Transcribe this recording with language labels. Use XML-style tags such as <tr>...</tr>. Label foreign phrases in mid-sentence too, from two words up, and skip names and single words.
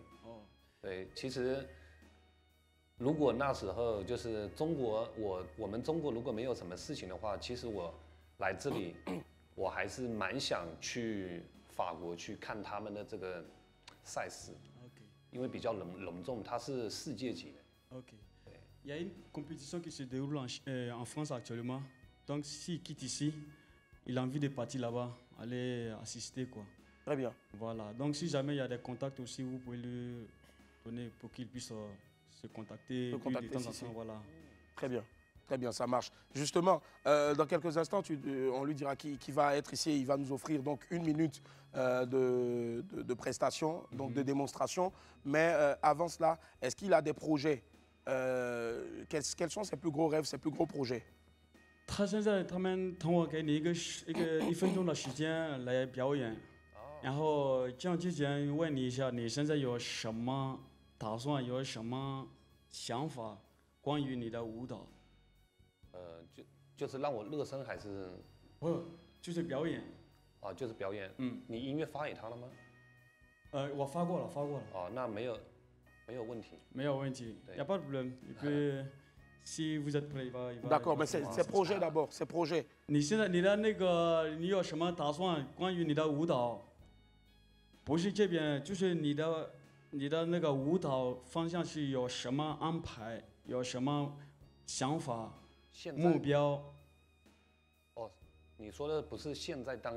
<zh>对，其实如果那时候就是我们中国如果没有什么事情的话，其实我来这里，我还是蛮想去法国去看他们的这个赛事，因为比较隆重，它是世界级的。</zh> <fr>OK. Il y a une compétition qui se déroule en France actuellement. Donc s'il quitte ici, il a envie de partir là-bas, aller assister quoi. Très bien. Voilà. Donc si jamais il y a des contacts aussi, vous pouvez lui donner pour qu'il puisse se contacter. De temps en temps, voilà. Très bien. Très bien, ça marche. Justement, dans quelques instants, on lui dira qu'il va être ici. Il va nous offrir donc 1 minute de prestation, donc de démonstration. Mais avant cela, est-ce qu'il a des projets? Quels sont ses plus gros rêves, ses plus gros projets?</fr> <zh>他现在他们等我给你1分钟的时间来表演，然后这样之前问你一下，你现在有什么打算，有什么想法关于你的舞蹈？就是让我热身还是？不，就是表演。就是表演。你音乐发给他了吗？我发过了。那没有问题。没有问题。</zh> <fr>Y a pas de problème. Si vous êtes prêt, il va. D'accord, mais c'est projet d'abord, c'est projet.</fr> <zh>你现在你的那个，你有什么打算？关于你的舞蹈，不是这边，就是你的那个舞蹈方向是有什么安排？有什么想法？目标？你说的不是现在当下？</zh>